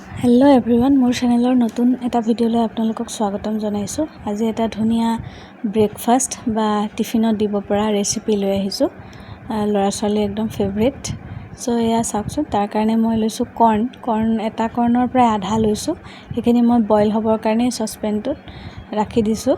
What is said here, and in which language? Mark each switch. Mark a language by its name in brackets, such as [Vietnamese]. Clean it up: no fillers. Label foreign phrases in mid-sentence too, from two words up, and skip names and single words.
[English] hello everyone [Assamese] মোৰ চেনেলৰ নতুন এটা ভিডিঅ'লৈ আপোনালোকক স্বাগতম জনাইছোঁ। আজি এটা ধুনিয়া ব্রেকফাস্ট বা টিফিনত দিব পৰা ৰেচিপি লৈ আহিছো। লৰা ছোৱালী একদম ফেভাৰিট। সো এয়া চাওকচোন, তাৰ কাৰণে মই লৈছো কৰ্ন এটা কৰ্নৰ প্ৰায় আধা লৈছো। এখিনি মই বইল হ'বৰ কাৰণে সসপেনটোত ৰাখি দিছো।